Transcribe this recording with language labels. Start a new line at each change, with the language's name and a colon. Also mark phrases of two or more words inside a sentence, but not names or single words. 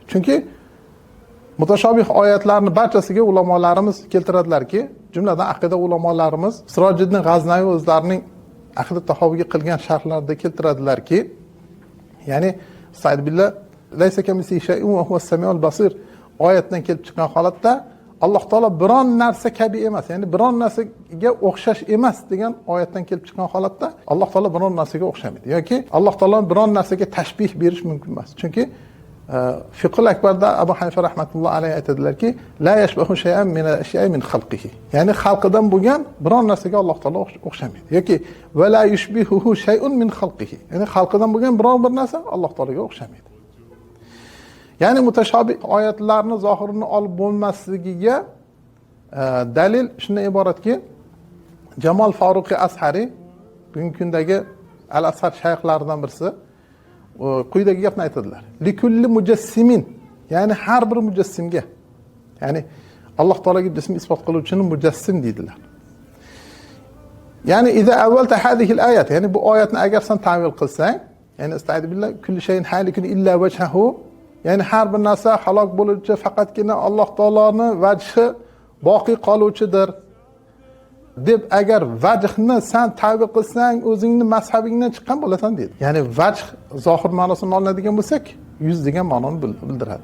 Uzbek: Chunki mutashobih oyatlarni barchasiga ulamolarimiz keltiradilarki, jumladan aqida ulamolarimiz Sirojiddin G'aznaviy o'zlarining Aqida tahoviga qilgan sharhlarida keltiradilarki, ya'ni
Arabic: أستعيذ بالله ليس كمثله شيء وهو السميع البصير
Uzbek: oyatdan kelib chiqqan holatda Alloh taolo biron narsa kabi emas, ya'ni biron narsaga o'xshash emas degan oyatdan kelib chiqqan holatda Alloh taolo biron narsaga o'xshamaydi yoki Alloh taolo biron narsaga tashbih berish mumkin emas. Chunki Fiqhul Akbarda Abu Hanifa rahmatullohi alayhi aytadilarki,
Arabic: لا يشبه شيئا من الأشياء من خلقه.
Uzbek: Ya'ni xalqidan bo'lgan biron narsaga Alloh taolo o'xshamaydi. Yoki
Arabic: ولا يشبهه شيء من خلقه.
Uzbek: Ya'ni xalqidan bo'lgan biron bir narsa Alloh taologa o'xshamaydi. Ya'ni mutashobih oyatlarni zohirini olib bo'lmasligiga dalil shundan iboratki, Jamol Faruqi Ashari bugungi kundagi al-Ashar shayxlaridan birisi quyidagi gapni aytadilar.
Arabic: لكل مجسم,
Uzbek: ya'ni har bir mujassimga, ya'ni Alloh taologa jism isbot qiluvchini mujassim deydilar.
Arabic: يعني إذا أولت هذه الآية,
Uzbek: ya'ni bu oyatni agar sen ta'vil qilsang, ya'ni
Arabic: أستعيذ بالله كل شيء هالك إلا وجهه,
Uzbek: ya'ni har bir narsa halok bo'luvchi faqatgina Alloh taoloning vajhi boqiy qoluvchidir deb agar vajhni sen ta'vil qilsang, o'zingni mazhabingdan chiqqan bo'lasan dedi. Ya'ni vajh zohir ma'nosini oladigan bo'lsak, 100 degan ma'noni bildiradi.